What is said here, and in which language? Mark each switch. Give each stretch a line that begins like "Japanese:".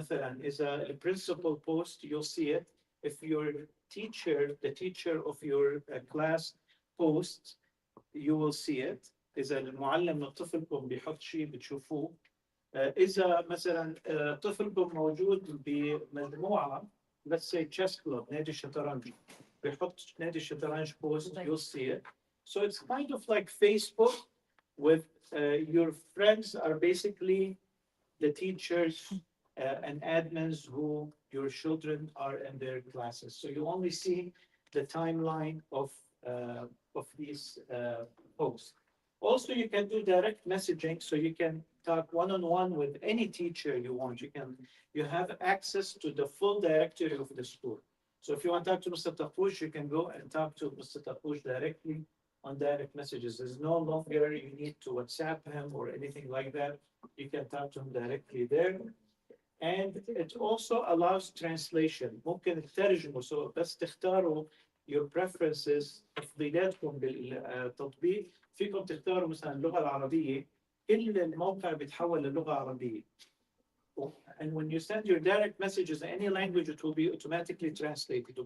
Arabic: مثلا إذا
English: the principal post, you'll see it. If your teacher, the teacher of your class posts, you will see it.
Arabic: إذا المعلم من طفلكم بيحط شيء بتشوفوه. إذا مثلا طفلكم موجود بمجموعة
English: let's say chess club
Arabic: نادي الشطرنج بيحط نادي الشطرنج
English: post, you'll see it. So it's kind of like Facebook with your friends are basically the teachers and admins who your children are in their classes. So you only see the timeline of these posts. Also, you can do direct messaging, so you can talk one-on-one with any teacher you want. You have access to the full directory of the school. So if you want to talk to Mr. Tapush, you can go and talk to Mr. Tapush directly on direct messages. There's no longer you need to WhatsApp him or anything like that. You can talk to him directly there. And it also allows translation.
Arabic: ممكن تترجموا. So بس تختاروا
English: your preferences
Arabic: تفضيلاتكم بالتطبيق. فيكم تختاروا مثلا اللغة العربية. كل الموقع بيتحول للغة عربية.
English: And when you send your direct messages in any language, it will be automatically translated.